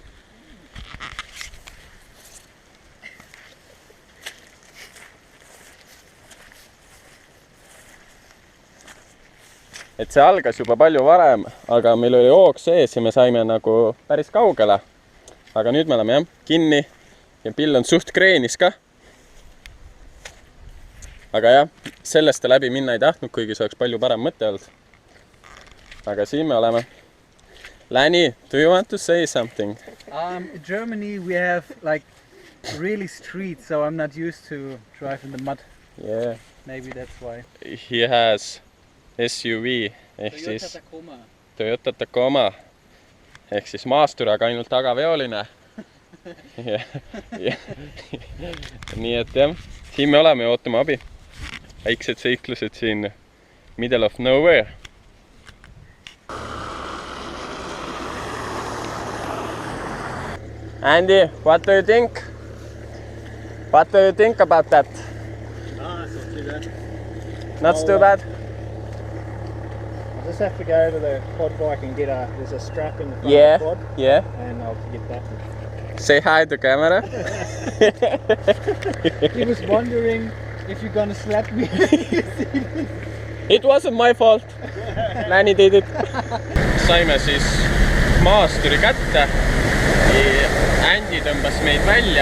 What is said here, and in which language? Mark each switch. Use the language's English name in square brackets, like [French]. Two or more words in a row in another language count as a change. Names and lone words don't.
[Estonian] Et see algas juba palju varem, aga meil oli hoog sees ja me saime nagu päris kaugele. Aga nüüd me oleme jah kinni ja pill on suht kreenis ka. Aga jah, sellest läbi minna ei tahtnud, kuigi see oleks palju parem mõte olnud. Aga siin me oleme. [English] Läni, do you want to say something? In Germany we have like really streets, so I'm not used to drive in the mud. Yeah. Maybe that's why. He has SUV [Estonian] ehk siis Toyota Tacoma ehk siis maastur, aga ainult tagaveoline. Nii et jah, siin me oleme ja ootame abi. Väiksed seiklused siin [English] middle of nowhere. Andy, what do you think? What do you think about that? It's not too bad. Not too bad? I'll just have to go to the quad bike and get there's a strap in the front Yeah, of the quad. yeah. And I'll get that. Say hi to camera. He was wondering if you're gonna slap me. It wasn't my fault. Läni did it. [Estonian] Saime siis maasturi kätte. Andy tõmbas meid välja.